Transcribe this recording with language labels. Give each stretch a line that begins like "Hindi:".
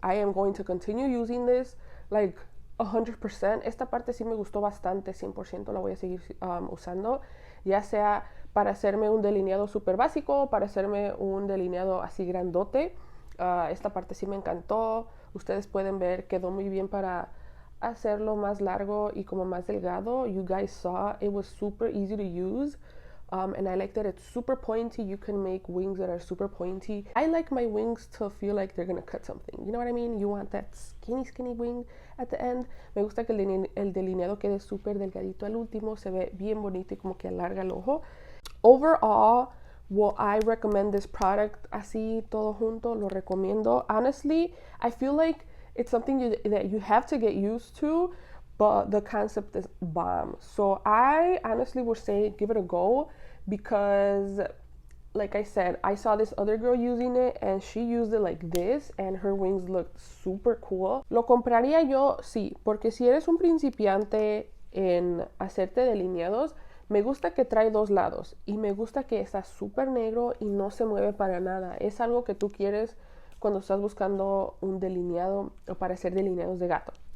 English: I am going to continue using this like 100%.
Spanish: Esta parte sí me gustó bastante, 100% la voy a seguir usando, ya sea para hacerme un delineado súper básico, para hacerme un delineado así grandote. Esta parte sí me encantó. Ustedes pueden ver, quedó muy bien para hacerlo más largo y como más delgado.
English: You guys saw, it was super easy to use. And I like that it's super pointy. You can make wings that are super pointy. I like my wings to feel like they're gonna cut something. You know what I mean? You want that skinny wing at the end.
Spanish: Me gusta que el delineado quede súper delgadito al último. Se ve bien bonito y como que alarga el ojo.
English: Overall, will I recommend this product
Spanish: así todo junto? Lo recomiendo.
English: Honestly, I feel like it's something that you have to get used to, but the concept is bomb. So I honestly would say give it a go, because like I said, I saw this other girl using it and she used it like this and her wings looked super cool.
Spanish: Lo compraría yo, sí, porque si eres un principiante en hacerte delineados, me gusta que trae dos lados y me gusta que está súper negro y no se mueve para nada. Es algo que tú quieres cuando estás buscando un delineado o para hacer delineados de gato.